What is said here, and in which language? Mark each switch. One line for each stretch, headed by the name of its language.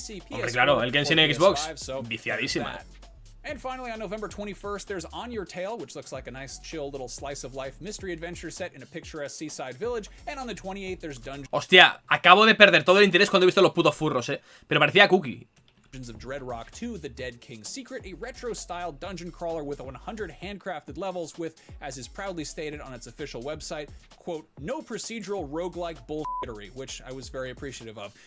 Spanish: Hombre, claro, el Genshin en Xbox, viciadísima.
English: And finally, on November 21st, there's On Your Tail, which looks like a nice, chill little slice of life mystery adventure set in a picturesque seaside village. And on the 28th, there's Dungeons.
Spanish: Hostia, acabo de perder todo el interés cuando he visto los putos furros, pero parecía Cookie.
English: Of Dread Rock 2, The Dead King's Secret, a retro-style dungeon crawler with 100 handcrafted levels with, as is proudly stated on its official website, quote, no procedural roguelike bullshittery, which I was very appreciative of.